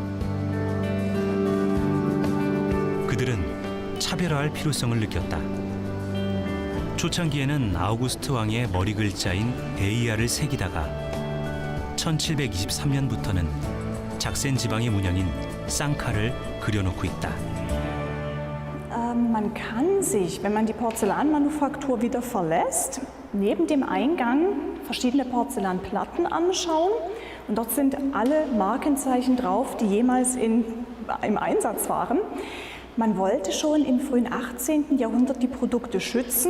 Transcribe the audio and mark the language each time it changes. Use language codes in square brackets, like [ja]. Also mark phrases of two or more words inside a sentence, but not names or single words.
[ko] 그들은 차별화할 필요성을 느꼈다. 초창기에는 아우구스트 왕의 머리 글자인 에이아를 새기다가 1723년부터는 작센 지방의 문양인 쌍카를 그려놓고 있다. [de] Man kann sich, wenn man die Porzellanmanufaktur wieder verlässt, neben dem Eingang verschiedene Porzellanplatten anschauen. Und dort sind alle Markenzeichen drauf, die jemals im Einsatz waren. Man wollte schon im frühen 18. Jahrhundert die Produkte schützen.